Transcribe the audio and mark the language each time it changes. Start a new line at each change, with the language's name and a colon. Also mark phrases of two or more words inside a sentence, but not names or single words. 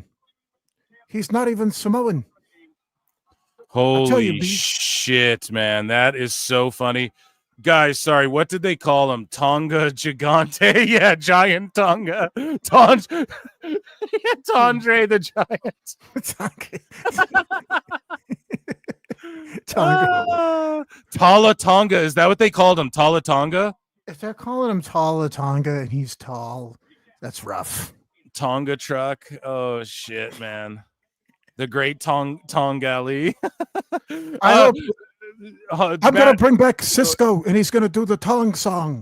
English: He's not even Samoan. Holy shit, man. That is so funny. Guys, sorry, what did they call him? Tonga Gigante? Yeah, Giant Tonga. Tondre the Giant. Tonga. Tala Tonga. Is that what they called him? Tala Tonga? If they're calling him Tala Tonga and he's tall, that's rough. Tonga truck. Oh, shit, man. The great Tongali. I'm going to bring back Cisco, and he's going to do the Tong song.